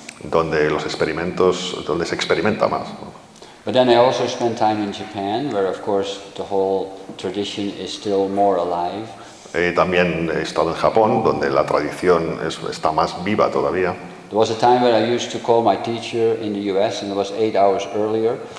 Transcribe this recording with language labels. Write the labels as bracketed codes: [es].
[es] Donde se experimenta más. [en] But then I also spent time in Japan, where of course the whole tradition is still more alive. [es] También he estado en Japón, donde la tradición está más viva todavía. [en] There was a time where I used to call my teacher in the US, and it was 8 hours earlier.